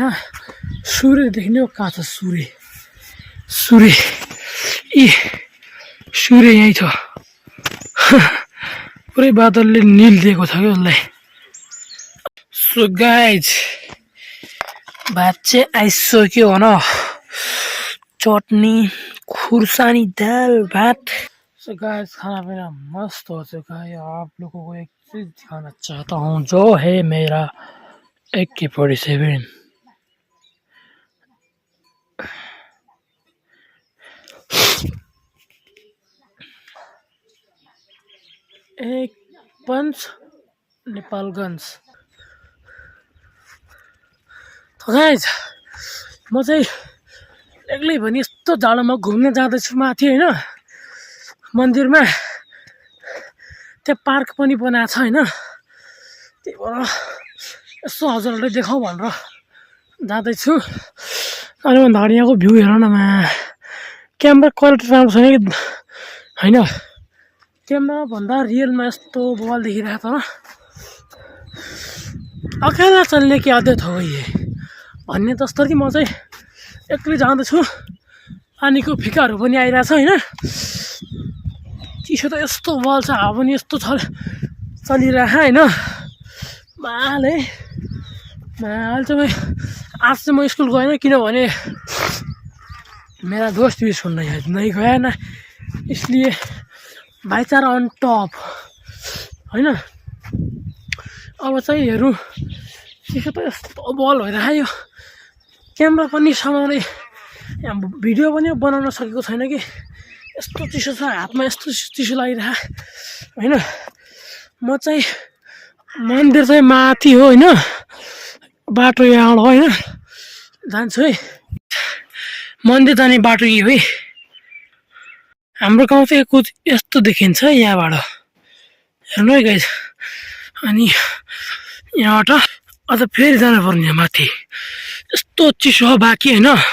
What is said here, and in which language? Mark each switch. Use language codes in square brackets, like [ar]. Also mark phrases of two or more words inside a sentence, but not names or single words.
[ne] सूर्य देख्ने हो कहाँ छ सूर्य सूर्य यहीँ छ। पुरै बादलले निल दिएको छ क्या उसलाई। [en] so guys [ne] भात चाहिँ आइसक्यो भन। चटनी खुर्सानी दाल भात। [en] so guys [hi] खाना पीना मस्त हो चुका है। आप लोगों को एक चीज दिखाना चाहता हूँ, जो है मेरा AK-47। एक पंच नेपालगंज। [ne] तो गाइस म चाहिँ एक्लै भने यस्तो यस्तो जाडोमा घुम्न जाँदैछु माथि होइन मन्दिरमा त्यहाँ पार्क पनि बनाएको छ होइन त्यही भएर यसो हजुरहरूले देखाउँ भनेर जाँदैछु अनि भन्दाखेरि यहाँको भ्यू हेर न [en] camera quality [ne] राम्रो छैन कि होइन क्यामेरा भन्दा रियलमा यस्तो बवाल देखिरहेको तर [hi] अकेला चल्ने की आदत हो गई है [ne] भन्ने जस्तो कि म चाहिँ एक्लै जाँदैछु पानीको फिकाहरू पनि आइरहेछ होइन चिसो त यस्तो बल छ हावा पनि यस्तो चलिरहेछ होइन माले अहिले चाहिँ आज चाहिँ म स्कुल गएन किनभने [hi] मेरा दोस्त भी सुन नहीं गया ना इसलिए भाइचारा [en] on top [ne] होइन अब चाहिँ हेरौँ चिसो त यस्तो बल भइरहेको यो क्यामेरा पनि समाउने भिडियो पनि बनाउन सकेको छैन कि यस्तो चिसो छ हातमा यस्तो चिसो लागिरहेको होइन म चाहिँ मन्दिर चाहिँ माथि हो होइन बाटो यहाँबाट होइन जान्छु है मन्दिर जाने बाटो यही हो है हाम्रो गाउँ चाहिँ यस्तो देखिन्छ यहाँबाट हेर्नु है गाइस अनि यहाँबाट अझ फेरि जानुपर्ने माथि यस्तो चिसो बाँकी होइन